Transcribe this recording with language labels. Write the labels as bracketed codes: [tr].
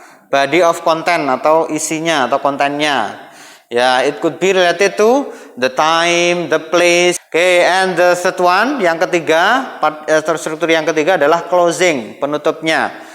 [en] body of content [id] atau isinya atau kontennya. [en] Ya, it could be related to the time, the place. Okay, and the third one, [id] yang ketiga, struktur yang ketiga adalah closing, penutupnya.